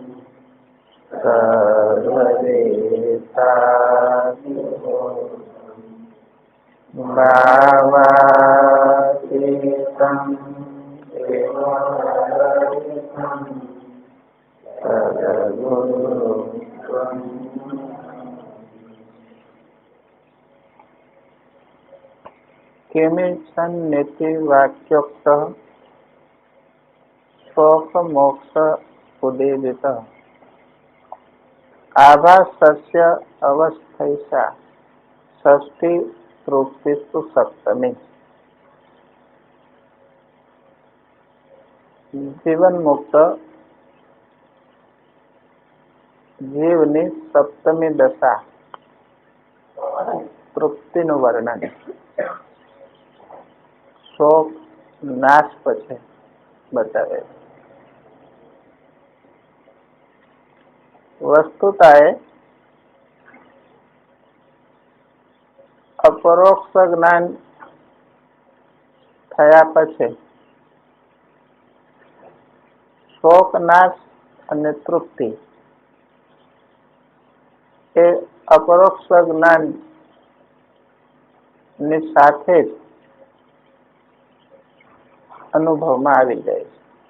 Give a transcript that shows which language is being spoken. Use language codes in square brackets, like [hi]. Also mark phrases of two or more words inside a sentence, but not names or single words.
[sa] સર્વદેશાધિપોષણં ભાવાતીતં એવં સદગુરુ किमिच्छन् नीति वाक्योक्त शोक मोक्ष उदीरित आभासस्य अवस्थैसा षष्ठी तृप्तिस्तु सप्तमी। जीवन मुक्त जीवनी सप्तमी दशा [gu] तृप्तिનું વર્ણન શોક નાશ પછી બતાવે. વસ્તુતાએ અપરોક્ષ જ્ઞાન થયા પછી શોક નાશ અને તૃપ્તિ એ અપરોક્ષ જ્ઞાન ની સાથે જ અનુભવમાં આવી જાય છે.